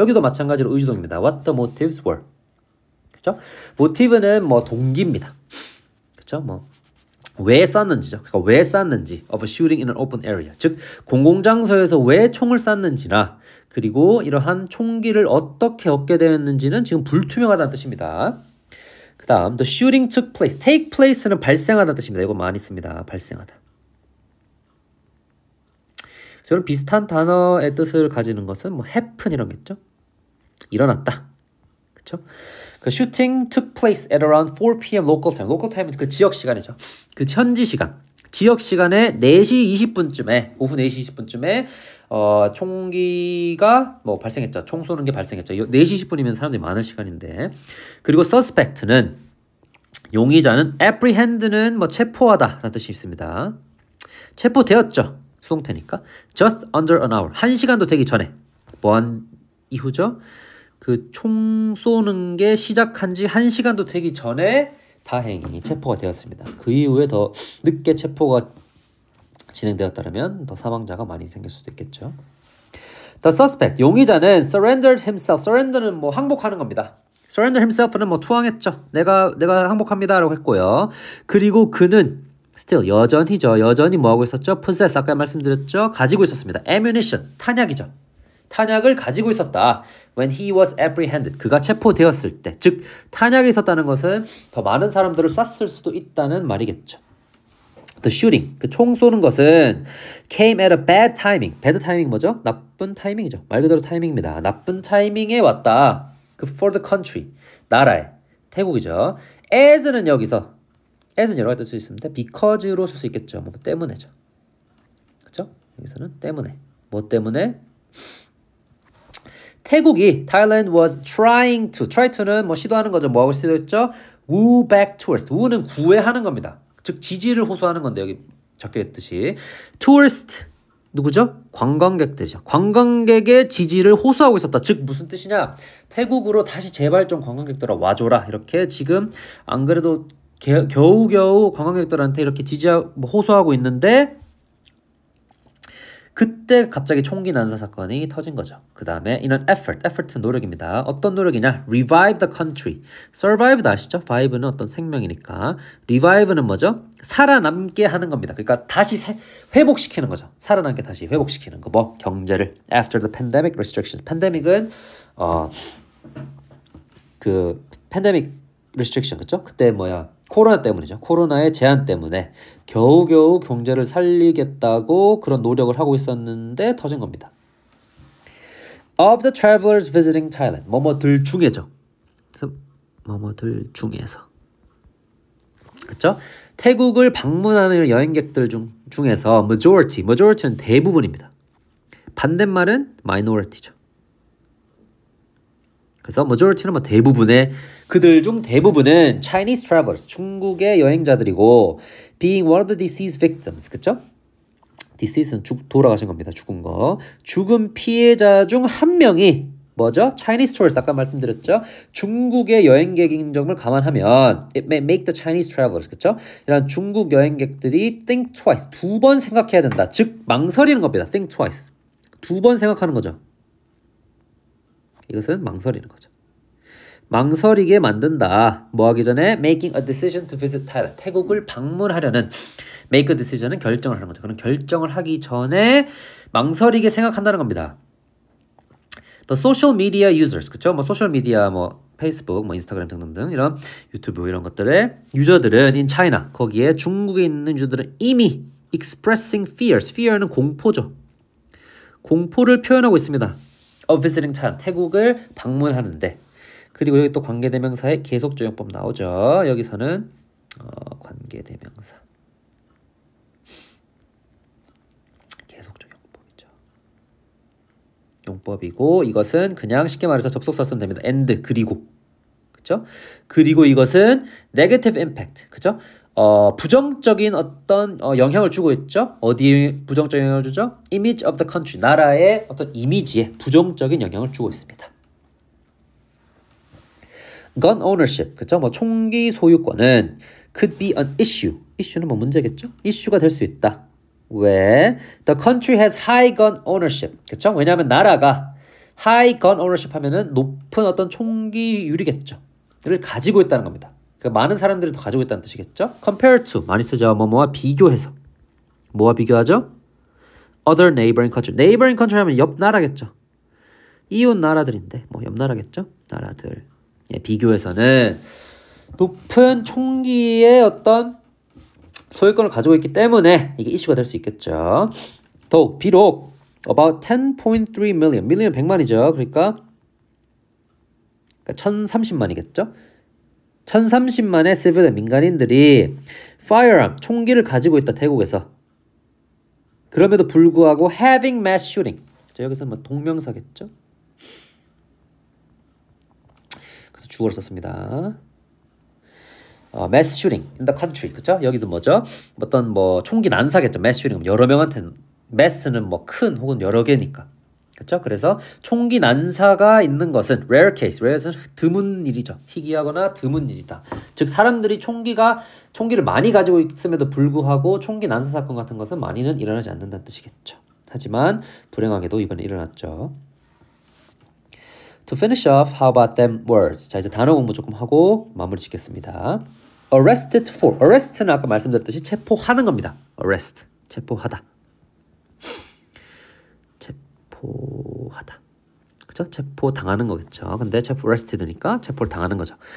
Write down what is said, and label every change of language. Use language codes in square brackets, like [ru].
[ko] 여기도 마찬가지로 의주동입니다. [en] what the motives were. [ko] 그렇죠? 모티브는 뭐 동기입니다. 그렇죠? 뭐 왜 쐈는지죠. 그러니까 왜 쐈는지 [en] of shooting in an open area. [ko] 즉 공공장소에서 왜 총을 쐈는지나 그리고 이러한 총기를 어떻게 얻게 되었는지는 지금 불투명하다는 뜻입니다. 그 다음 [en] the shooting took place. [ko] take place는 발생하다는 뜻입니다. 이거 많이 씁니다. 발생하다. 저는 비슷한 단어의 뜻을 가지는 것은 뭐 happen 이런 게 있죠. 일어났다. 그렇죠? [en] 그 shooting took place at around 4 p.m. local time. [ko] local time은 그 지역 시간이죠. 그 현지 시간. 지역 시간에 4시 20분쯤에 오후 4시 20분쯤에 총기가 뭐 발생했죠. 총 쏘는 게 발생했죠. 4시 20분이면 사람들이 많을 시간인데. 그리고 suspect는 용의자는 apprehend는 뭐 체포하다라는 뜻이 있습니다. 체포되었죠. 수동태니까. [en] just under an hour. [ko] 1시간도 되기 전에. 뭐한 이후죠? 그 총 쏘는 게 시작한 지 1시간도 되기 전에 다행히 체포가 되었습니다. 그 이후에 더 늦게 체포가 진행되었다면 더 사망자가 많이 생길 수도 있겠죠. [en] The suspect, [ko] 용의자는 [en] surrendered himself. [ko] surrender는 뭐 항복하는 겁니다. surrender himself는 뭐 투항했죠. 내가 항복합니다라고 했고요. 그리고 그는 still 여전히죠. 여전히 뭐 하고 있었죠? possess 아까 말씀드렸죠. 가지고 있었습니다. ammunition 탄약이죠. 탄약을 가지고 있었다. [en] When he was apprehended. [ko] 그가 체포되었을 때. 즉 탄약이 있었다는 것은 더 많은 사람들을 쐈을 수도 있다는 말이겠죠. [en] The shooting. [ko] 그 총 쏘는 것은 [en] came at a bad timing. bad timing [ko] 뭐죠? 나쁜 타이밍이죠. 말 그대로 타이밍입니다. 나쁜 타이밍에 왔다. 그 for the country. 나라에. 태국이죠. as는 여기서 as는 여러 가지 쓸 수 있습니다. because로 쓸 수 있겠죠. 뭐 때문에죠. 그렇죠? 여기서는 때문에. 뭐 때문에? 태국이 Thailand was try to는 뭐 시도하는 거죠. 뭐 하고 시도했죠? [en] woo back tourist. [ko] woo는 구애하는 겁니다. 즉 지지를 호소하는 건데 여기 적혀 있듯이 tourist 누구죠? 관광객들이죠. 관광객의 지지를 호소하고 있었다. 즉 무슨 뜻이냐? 태국으로 다시 제발 좀 관광객들아 와줘라. 이렇게 지금 안 그래도 겨우겨우 관광객들한테 이렇게 호소하고 있는데 그때 갑자기 총기 난사 사건이 터진 거죠. 그 다음에 이런 effort는 노력입니다. 어떤 노력이냐? [en] revive the country. [ko] survive도 아시죠? vive는 어떤 생명이니까. revive는 뭐죠? 살아남게 하는 겁니다. 그러니까 다시 회복시키는 거죠. 살아남게 다시 회복시키는 거. 뭐 경제를 [en] after the pandemic restrictions. [ko] 팬데믹은 그 팬데믹 restriction 그렇죠? 그때 코로나 때문이죠. 코로나의 제한 때문에 겨우겨우 경제를 살리겠다고 그런 노력을 하고 있었는데 터진 겁니다. [en] Of the travelers visiting Thailand. [ko] 뭐뭐들 중에죠. 그래서 뭐뭐들 중에서. 그렇죠? 태국을 방문하는 여행객들 중에서 majority는 대부분입니다. 반대말은 minority죠. 그래서 majority는 뭐 대부분의 그들 중 대부분은 Chinese travelers, 중국의 여행자들이고 [en] being one of the deceased victims, [ko] 그쵸? deceased는 돌아가신 겁니다. 죽은 거. 죽은 피해자 중 한 명이 뭐죠? Chinese tourists, 아까 말씀드렸죠? 중국의 여행객인 점을 감안하면 [en] it may make the Chinese travelers, 그쵸? [ko] 이런 중국 여행객들이 think twice, 두 번 생각해야 된다. 즉 망설이는 겁니다. think twice. 두 번 생각하는 거죠. 이것은 망설이는 거죠. 망설이게 만든다. 뭐 하기 전에 [en] making a decision to visit Thailand. [ko] 태국을 방문하려는 make a decision은 결정을 하는 거죠. 그런 결정을 하기 전에 망설이게 생각한다는 겁니다. [en] The social media users, [ko] 그쵸? 뭐 소셜 미디어, 뭐 페이스북, 뭐 인스타그램 등등등 이런 유튜브 이런 것들의 유저들은 in China 거기에 중국에 있는 유저들은 이미 expressing fears. fear는 공포죠. 공포를 표현하고 있습니다. [en] of visiting Thailand. [ko] 태국을 방문하는데. 그리고 여기 또 관계대명사의 계속조용법 나오죠. 여기서는 관계대명사 계속조용법이죠. 용법이고 이것은 그냥 쉽게 말해서 접속사 쓰면 됩니다. and 그리고 그렇죠? 그리고 이것은 negative impact 그렇죠? 부정적인 어떤 영향을 주고 있죠. 어디에 부정적인 영향을 주죠? [en] image of the country [ko] 나라의 어떤 이미지에 부정적인 영향을 주고 있습니다. [en] gun ownership, [ko] 그쵸? 뭐 총기 소유권은 [en] could be an issue. [ko] issue는 뭐 문제겠죠? 이슈가 될 수 있다. 왜? [en] The country has high gun ownership. [ko] 그쵸? 왜냐하면 나라가 high gun ownership 하면은 높은 어떤 총기율이겠죠. 를 가지고 있다는 겁니다. 그러니까 많은 사람들이 더 가지고 있다는 뜻이겠죠? compare to 많이 쓰죠. 뭐뭐와 비교해서. 뭐와 비교하죠? [en] other neighboring country. [ko] neighboring country 하면 옆 나라겠죠. 이웃 나라들인데 뭐 옆 나라겠죠? 나라들. 예, 비교해서는 높은 총기의 어떤 소유권을 가지고 있기 때문에 이게 이슈가 될 수 있겠죠. 또 비록 about 10.3 million, million 100만이죠. 그러니까 1030만이겠죠. 1030만의 civilian 민간인들이 firearm, 총기를 가지고 있다. 태국에서. 그럼에도 불구하고 [en] having mass shooting. [ko] 여기서 뭐 동명사겠죠. 주어를 썼습니다. [en] mass shooting in the country, [ko] 그쵸? 여기도 뭐죠? 어떤 뭐 총기 난사겠죠. mass shooting 여러 명한테는 mass는 뭐 큰 혹은 여러 개니까, 그쵸? 그래서 총기 난사가 있는 것은 rare case, rare는 드문 일이죠. 희귀하거나 드문 일이다. 즉 사람들이 총기를 많이 가지고 있음에도 불구하고 총기 난사 사건 같은 것은 많이는 일어나지 않는다는 뜻이겠죠. 하지만 불행하게도 이번에 일어났죠. [en] To finish off, how about them words? [ko] 자, 이제 단어 공부 조금 하고 마무리 짓겠습니다. [en] Arrested for. [ko] Arrest는 아까 말씀드렸듯이 체포하는 겁니다. Arrest. 체포하다. 체포하다. 그죠? 체포 당하는 거겠죠. 근데 arrested니까 체포를 당하는 거죠.